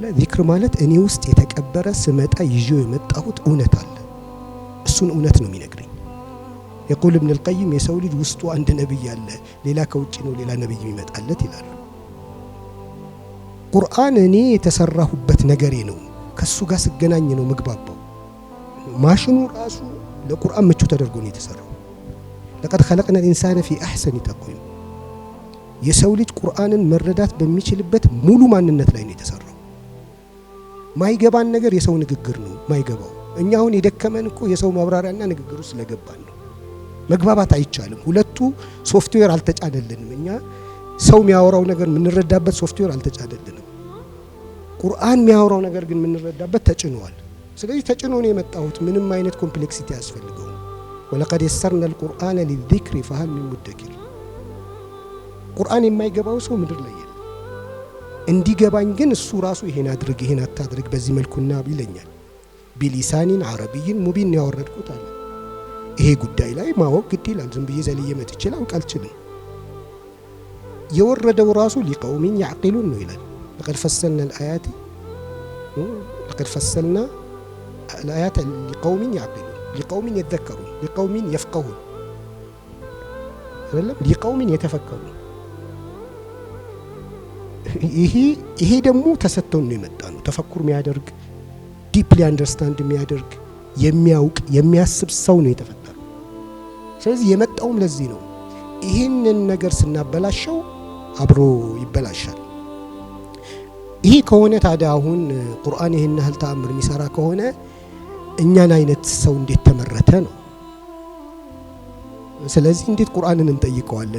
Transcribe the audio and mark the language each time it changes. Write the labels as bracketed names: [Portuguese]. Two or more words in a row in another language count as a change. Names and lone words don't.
[Amharic] ዚክር ማለት እኔ ውስጥ የተቀበረ ስመጣ ይዤው የመጣሁት እውነት አለ። እሱን እውነት ነው የሚነግረኝ። የቁል ኢብኑ አልቀይም የሰው ልጅ ውስጡ አንድ ነብይ አለ፣ ሌላ ከውጭ ነው ሌላ ነብይ የሚመጣለት ይላሉ። ቁርአን እኔ የተሰራሁበት ነገሬ ነው፣ ከሱ ጋር ስገናኝ ነው ምግባባው። ማሽኑ ራሱ ለቁርአን ምቹ ተደርጎ ነው የተሰራው። [Arabic] لقد خلقنا الانسان في احسن تقويم። [Amharic] የሰው ልጅ ቁርአንን መረዳት በሚችልበት ሙሉ ማንነት ላይ ነው የተሰራው። ማይገባን ነገር የሰው ንግግር ነው ማይገባው። እኛ አሁን የደከመን እኮ የሰው ማብራሪያና ንግግሩ ስለገባን ነው። መግባባት አይቻልም። ሁለቱ ሶፍትዌር አልተጫነልንም። እኛ ሰው የሚያወራው ነገር የምንረዳበት ሶፍትዌር አልተጫነልንም። ቁርአን የሚያወራው ነገር ግን የምንረዳበት ተጭኗል። ስለዚህ ተጭኖ ነው የመጣሁት። ምንም አይነት ኮምፕሌክሲቲ ያስፈልገው። [Arabic] ولقد يسرنا القرآن للذكر فهل من مدكر። [Amharic] ቁርአን የማይገባው ሰው ምድር ላይ የለም። እንዲገባኝ ግን እሱ ራሱ ይሄን አድርግ ይሄን አታድርግ በዚህ መልኩና ይለኛል። [Arabic] بلسان عربي مبين [Amharic] ያወረድኩት አለ። ይሄ ጉዳይ ላይ ማወቅ ግድ ይላል። ዝም ብዬ ዘልዬ መጥቼ ላውቅ አልችልም። የወረደው ራሱ [Arabic] لقوم يعقلون [Amharic] ነው ይላል። [Arabic] لقد فصلنا الآيات لقوم يعقلون لقوم يذكرون لقوم يفقهون لقوم يتفكرون። [Amharic] ይሄ ደግሞ ተሰጥቶን ነው የመጣ ነው። ተፈኩር የሚያደርግ ዲፕሊ አንደርስታንድ የሚያደርግ የሚያውቅ የሚያስብ ሰው ነው የተፈጠረው። ስለዚህ የመጣውም ለዚህ ነው። ይሄንን ነገር ስናበላሸው አብሮ ይበላሻል። ይሄ ከሆነ ታዲያ አሁን ቁርአን ይሄን ያህል ተአምር የሚሰራ ከሆነ እኛን አይነት ሰው እንዴት ተመረተ ነው። ስለዚህ እንዴት ቁርአንን እንጠይቀዋለን?